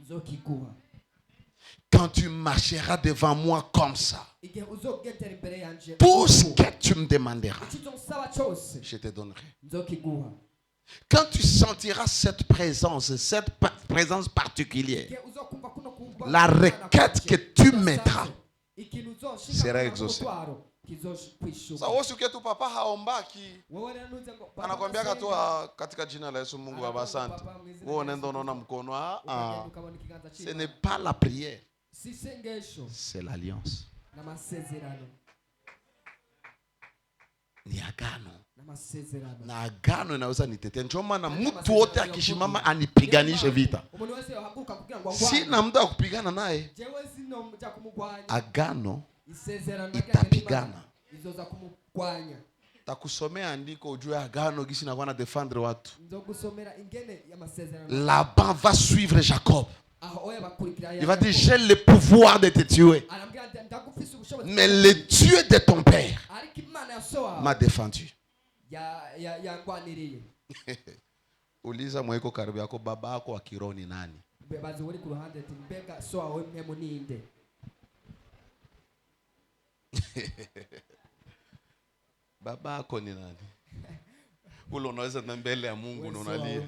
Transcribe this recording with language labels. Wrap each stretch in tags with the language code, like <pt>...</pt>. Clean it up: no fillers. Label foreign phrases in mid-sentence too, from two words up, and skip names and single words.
<fr>Quand tu marcheras devant moi comme ça, tout ce que tu me demanderas, je te donnerai. Quand tu sentiras cette présence particulière, la requête que tu mettras sera exaucée.</fr> <sw>Sasa usikie tu papa haombaki. Anakuambia tu katika jina la Yesu Mungu Baba asante. Wewe unaenda unaona mkono</sw> <fr>ce n'est pas la prière. C'est l'alliance.</fr> <sw>Ni agano. Na agano inaweza nitetea. Ndio maana mtu wote akishimama anipiganishe vita. Sina mtu wa kupigana naye. Agano itapigana. Takusomea andiko ujue agano gisi na wana defendre watu.</sw> <fr>Laban va suivre Jacob. Il va dire, j'ai le pouvoir de te tuer. Mais le Dieu de ton père m'a défendu.</fr> <sw>Uliza mweko karibu yako baba yako wa kiroho ni nani? Baba yako ni nani? Ule unaweza na mbele ya Mungu na unalia.</sw>